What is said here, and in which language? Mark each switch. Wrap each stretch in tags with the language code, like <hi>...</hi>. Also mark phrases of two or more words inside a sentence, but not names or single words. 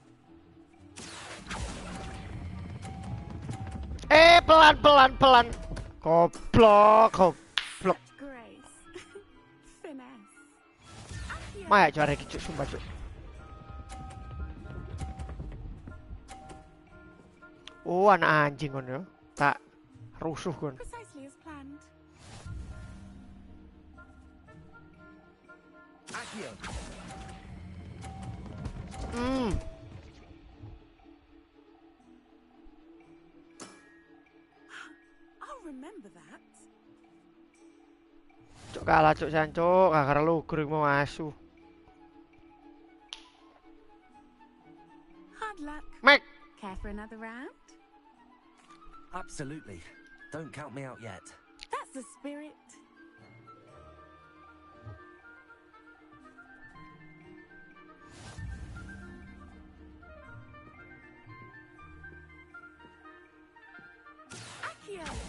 <id>Pelan. Goblok, goblok.</id> <en>Grace. Finesse.</en> <jv>Maya juara iki cuk, sumpah cuk. Oh, anak anjing kon yo. Tak rusuh kon.</jv> <en>Precisely as planned. Accio. I'll remember that.</en> <jv>Cuk kalah cuk jancuk, gara-gara lu gering mau asu.</jv> <en>Hard luck.</en> <jv>Mek.</jv> <en>Care for another round? Absolutely. Don't count me out yet. That's the spirit. Accio.</en>